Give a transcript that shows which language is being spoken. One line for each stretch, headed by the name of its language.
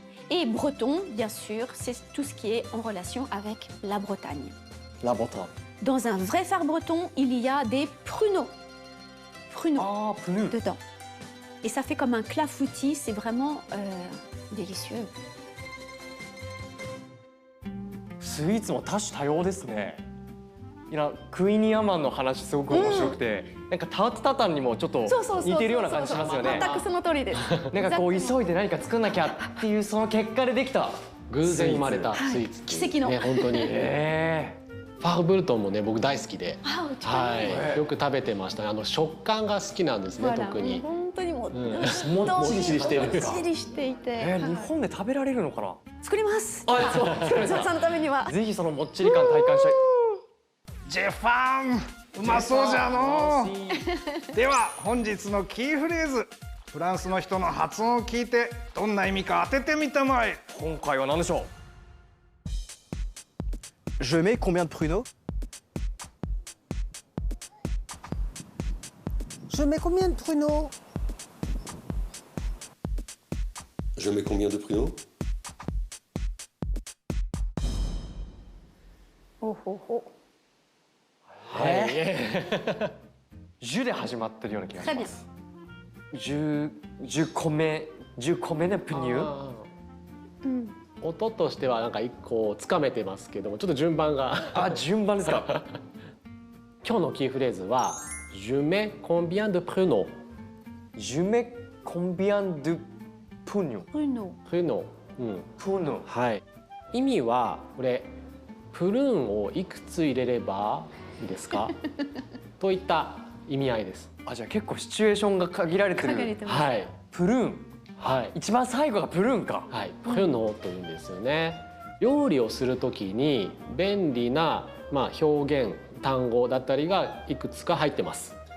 French: Et breton, bien sûr, c'est tout ce qui est en relation avec la Bretagne. La Bretagne. Dans un vrai phare breton, il y a des pruneaux. Pruneaux dedans. Et ça fait comme un clafoutis, c'est vraiment délicieux.
Japanese: スイーツも多種多様ですね。いやクイニーアマンの話すごく面白くて、なんかタートタタンにもちょっと似てるような感じしますよね。全くその通りです。なんかこう急いで何か作んなきゃっていうその結果でできた偶然生まれたスイーツ、奇跡のね、本当に、ファーブルトンもね僕大好きで、はい、よく食べてました。食感が好きなんですね、特に。本当にももっちりしてる。もっちりしていて、日本で食べられるのかな。作ります。あ、そうゾウさんのためには。ぜひそのもっちり感体感したい。ジェファンうまそうじゃのう。では本日のキーフレーズ、フランスの人の発音を聞いてどんな意味か当ててみたまえ。今回は何でしょう。
French: Je mets combien de pruneaux? Je mets combien de pruneaux? Je mets combien de pruneaux? Oh oh oh.
Japanese: ジュで始まってるような気がします。ジュコメネプニュ。音としてはなんか一個つかめてますけども、ちょっと順番が順番ですか。今日のキーフレーズは
French: Je mets combien de pruneaux? Je mets combien de pruneaux? pruneaux、 pruneaux、
Japanese: はい。意味はこれプルーンをいくつ入れればいいですかといった意味合いです。じゃあ結構シチュエーションが限られてる。はい。プルーン。はい。一番最後がプルーンか。はい。プルノというんですよね。料理をするときに便利な表現単語だったりがいくつか入ってます。